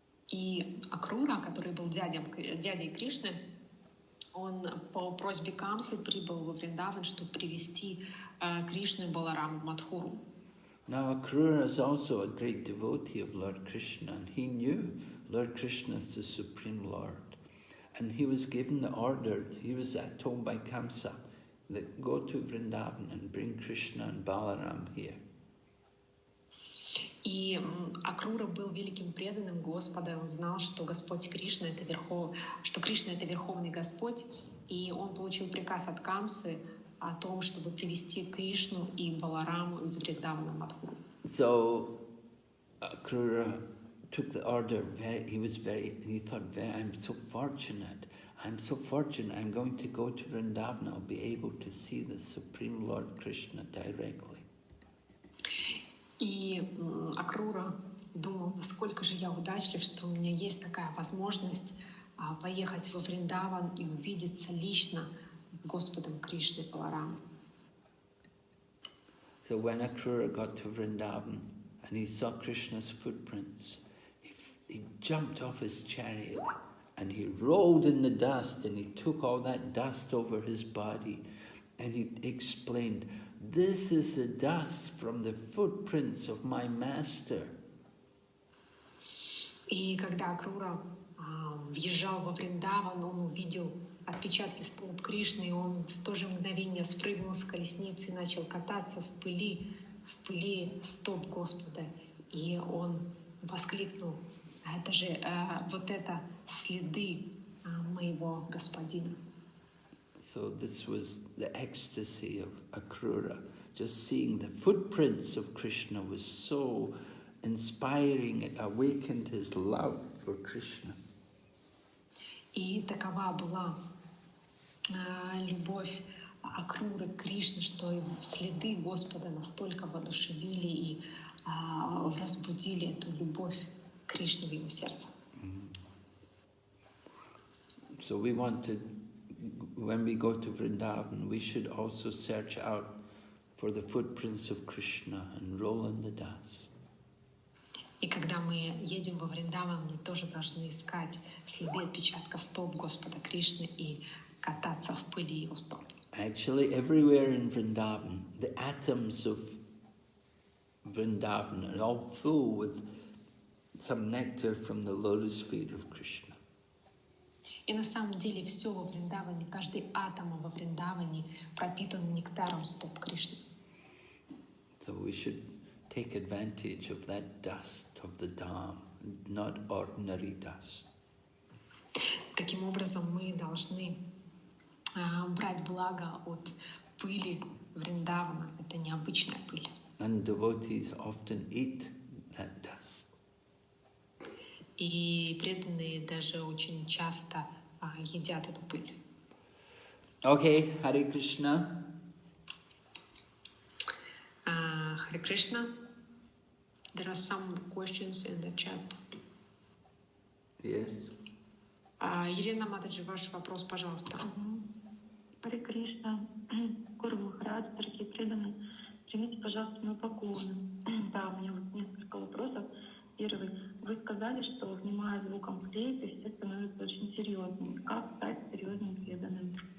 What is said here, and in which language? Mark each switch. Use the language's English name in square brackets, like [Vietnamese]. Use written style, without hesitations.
[Russian] И Eng-Rus, который был дядей Кришны, он по просьбе Камсы прибыл во Вриндаван, чтобы привести Кришну и Баларам в Мадхуру. [English] Now Eng-Rus is also a great devotee of Lord Krishna, and he knew Lord Krishna is the Supreme Lord. And he was given the order, he was told by Kamsa, that go to Vrindavan and bring Krishna and Balaram here. [Russian] И Eng-Rus был великим преданным Господа, он знал, что Господь Кришна что Кришна это Верховный Господь, и он получил приказ от Камсы о том, чтобы привести Кришну и Балараму из Вриндавана в Мадхуру. [English] So Eng-Rus took the order. He thought, I'm so fortunate. I'm going to go to Vrindavan. I'll be able to see the Supreme Lord Krishna directly. [Russian] И Eng-Rus думал, насколько же я удачлив, что у меня есть такая возможность поехать во Вриндаван и увидеться лично с Господом Кришной Баларамом. [English] So when Eng-Rus got to Vrindavan and he saw Krishna's footprints, he jumped off his chariot and he rolled in the dust, and he took all that dust over his body, and he explained, "This is the dust from the footprints of my master." [Russian] И когда Eng-Rus въезжал во Вриндаван, он увидел отпечатки стоп Кришны, и он в то же мгновение спрыгнул с колесницы и начал кататься в пыли стоп Господа. И он воскликнул: это же вот это следы моего Господина. [English] So this was the ecstasy of Eng-Rus. Just seeing the footprints of Krishna was so inspiring. It awakened his love for Krishna. [Russian] И такова была любовь Eng-Rus к Кришне, что его следы Господа настолько воодушевили и разбудили эту любовь к Кришне в его сердце. [English] So we want to, when we go to Vrindavan, we should also search out for the footprints of Krishna and roll in the dust. [Russian] И когда мы едем во Вриндаван, мы тоже должны искать следы отпечатков стоп Господа Кришны и кататься в пыли его стоп. [English] Actually, everywhere in Vrindavan, the atoms of Vrindavan are all full with some nectar from the lotus feet of Krishna. [Russian] И на самом деле все во Вриндаване, каждый атом во Вриндаване пропитан нектаром стоп Кришны. [English] So we should take advantage of that dust of the Dham, not ordinary dust. [Russian] Таким образом, мы должны брать благо от пыли Вриндавана. Это необычная пыль. [English] And devotees often eat that dust. [Russian] И преданные даже очень часто едят эту пыль. [English] Okay, Hare Krishna. Hare Krishna. There are some questions in the chat. Yes. [Russian] Елена Матаджи, ваш вопрос, пожалуйста. Харе Кришна, Гуру Махарадж, дорогие преданные, примите, пожалуйста, мою поклоны. Да, у меня вот несколько вопросов. Первый. Вы сказали, что, внимая звуком флейты, все становятся очень серьезными. Как стать серьезным преданным?